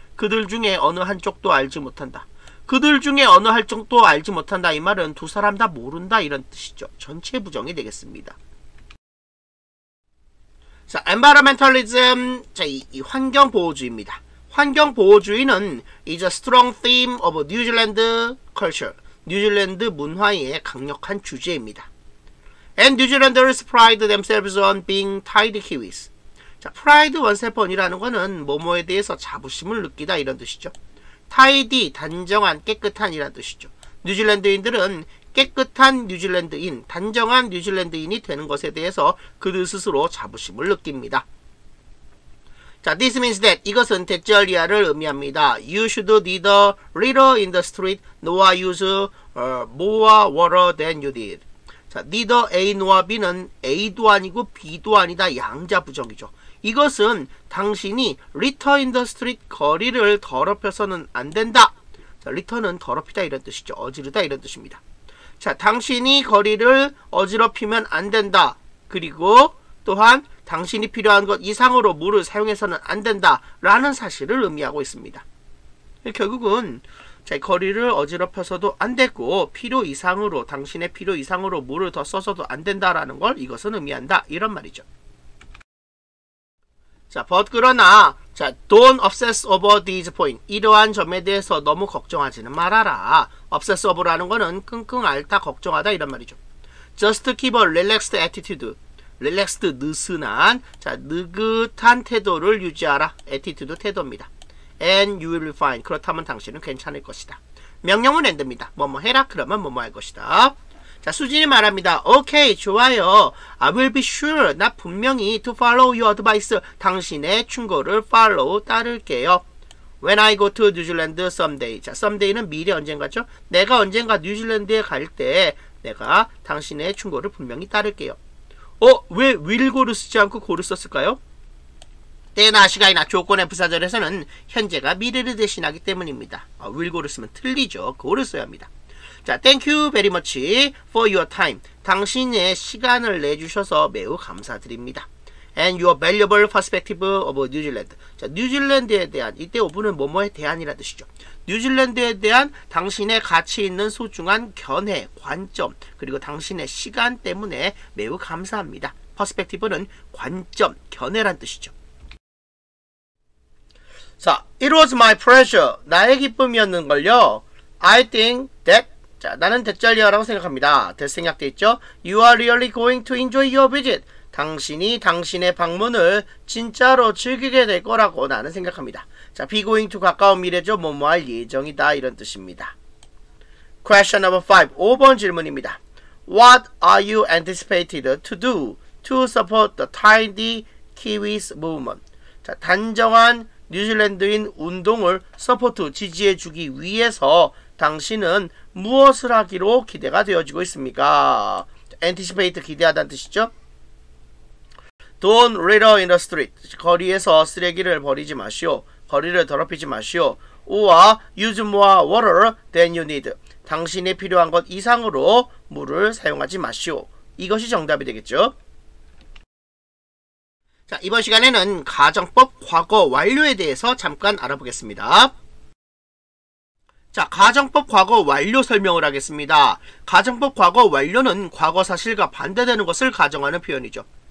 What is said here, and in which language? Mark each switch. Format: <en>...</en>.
<ko>그들 중에 어느 한쪽도 알지 못한다. 그들 중에 어느 한쪽도 알지 못한다. 이 말은 두 사람 다 모른다 이런 뜻이죠. 전체 부정이 되겠습니다.</ko> <en>자, environmentalism.</en> <ko>자, 이 환경보호주의입니다. 환경보호주의는</ko> <en>is a strong theme of New Zealand culture.</en> <ko>뉴질랜드 문화의 강력한 주제입니다.</ko> <en>And New Zealanders pride themselves on being tidy kiwis.</en> <ko>자, pride 원세번이라는 거는 뭐뭐에 대해서 자부심을 느끼다 이런 뜻이죠. tidy, 단정한, 깨끗한 이란 뜻이죠. 뉴질랜드인들은 깨끗한 뉴질랜드인, 단정한 뉴질랜드인이 되는 것에 대해서 그들 스스로 자부심을 느낍니다. 자,</ko> <en>this means that</en> <ko>이것은 대절이야를 의미합니다.</ko> <en>You should neither litter in the street nor use more water than you did.</en> <ko>자, neither A nor B는 A도 아니고 B도 아니다. 양자 부정이죠. 이것은 당신이</ko> <en>litter in the street</en> <ko>거리를 더럽혀서는 안 된다. 자, litter는 더럽히다 이런 뜻이죠. 어지르다 이런 뜻입니다. 자, 당신이 거리를 어지럽히면 안 된다. 그리고 또한 당신이 필요한 것 이상으로 물을 사용해서는 안 된다. 라는 사실을 의미하고 있습니다. 결국은 자, 거리를 어지럽혀서도 안 되고 필요 이상으로 당신의 필요 이상으로 물을 더 써서도 안 된다라는 걸 이것은 의미한다. 이런 말이죠.</ko> <en>자, but</en> <ko>그러나</ko> <en>자, don't obsess over these points.</en> <ko>이러한 점에 대해서 너무 걱정하지는 말아라.</ko> <en>obsess over</en> <ko>라는 거는 끙끙 앓다 걱정하다 이런 말이죠.</ko> <en>Just keep a relaxed attitude.</en> <ko>relaxed 느슨한 자, 느긋한 태도를 유지하라. attitude 태도입니다.</ko> <en>And you will be fine.</en> <ko>그렇다면 당신은 괜찮을 것이다. 명령은 and입니다. 뭐뭐 해라 그러면 뭐뭐 할 것이다. 자, 수진이 말합니다. 오케이, 좋아요.</ko> <en>I will be sure.</en> <ko>나 분명히</ko> <en>to follow your advice.</en> <ko>당신의 충고를 follow, 따를게요.</ko> <en>When I go to New Zealand someday.</en> <ko>자, someday는 미래 언젠가죠? 내가 언젠가 뉴질랜드에 갈 때 내가 당신의 충고를 분명히 따를게요. 왜 will go를 쓰지 않고 go를 썼을까요? 때나 시간이나 조건의 부사절에서는 현재가 미래를 대신하기 때문입니다. will go를 쓰면 틀리죠. go를 써야 합니다.</ko> <en>자, thank you very much for your time.</en> <ko>당신의 시간을 내주셔서 매우 감사드립니다.</ko> <en>And your valuable perspective of New Zealand.</en> <ko>자, 뉴질랜드에 대한, 이때 오브는 뭐뭐에 대한이라 뜻이죠. 뉴질랜드에 대한 당신의 가치 있는 소중한 견해, 관점, 그리고 당신의 시간 때문에 매우 감사합니다. perspective는 관점, 견해란 뜻이죠.</ko> <en>자, it was my pleasure.</en> <ko>나의 기쁨이었는걸요.</ko> <en>I think that</en> <ko>자, 나는 대절리어라고 생각합니다. 될 생각돼 있죠?</ko> <en>You are really going to enjoy your visit.</en> <ko>당신이 당신의 방문을 진짜로 즐기게 될 거라고 나는 생각합니다. 자,</ko> <en>be going to</en> <ko>가까운 미래죠. 뭐뭐 할 예정이다. 이런 뜻입니다.</ko> <en>Question number 5.</en> <ko>5번 질문입니다.</ko> <en>What are you anticipated to do to support the tidy Kiwis movement?</en> <ko>자, 단정한 뉴질랜드인 운동을 서포트, 지지해주기 위해서 당신은 무엇을 하기로 기대가 되어지고 있습니까? anticipate, 기대하다는 뜻이죠.</ko> <en>Don't litter in the street.</en> <ko>거리에서 쓰레기를 버리지 마시오. 거리를 더럽히지 마시오.</ko> <en>or use more water than you need.</en> <ko>당신이 필요한 것 이상으로 물을 사용하지 마시오. 이것이 정답이 되겠죠. 자, 이번 시간에는 가정법 과거 완료에 대해서 잠깐 알아보겠습니다. 자, 가정법 과거 완료 설명을 하겠습니다. 가정법 과거 완료는 과거 사실과 반대되는 것을 가정하는 표현이죠.</ko>